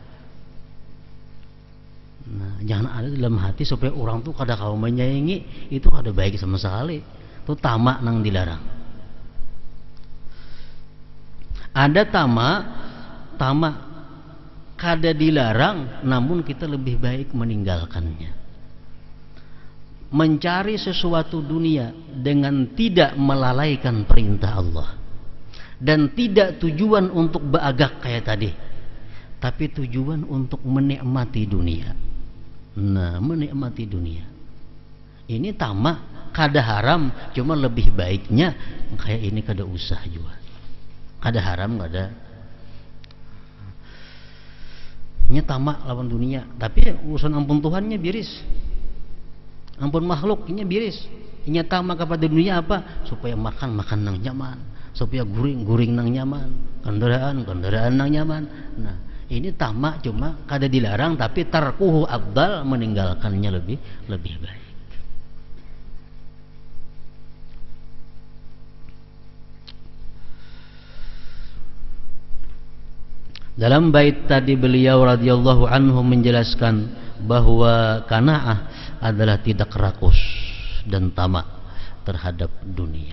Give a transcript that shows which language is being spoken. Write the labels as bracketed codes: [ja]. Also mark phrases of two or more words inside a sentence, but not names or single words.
[bjn] Nah, jangan ada dalam hati supaya orang tuh kada kau menyayangi, itu kada baik sama sekali. Itu tamak nang dilarang. Ada tamak kada dilarang, [id] namun kita lebih baik meninggalkannya. Mencari sesuatu dunia dengan tidak melalaikan perintah Allah, dan tidak tujuan untuk beagak kayak tadi, tapi tujuan untuk menikmati dunia. Nah, menikmati dunia ini tamak, [bjn] kada haram, cuma lebih baiknya kayak ini kada usah juga. Kada haram, kada nya tamak lawan dunia, tapi urusan ampun Tuhannya biris, ampun makhluknya biris. Nya tamak kepada dunia apa? Supaya makan nang nyaman, supaya guring nang nyaman, kendaraan nang nyaman. Nah, ini tamak cuma kada dilarang, tapi [ar] تركه أفضل, [id] meninggalkannya lebih baik. Dalam bait tadi beliau [ar] رضي الله عنه [id] menjelaskan bahwa qanaah adalah tidak rakus dan tamak terhadap dunia.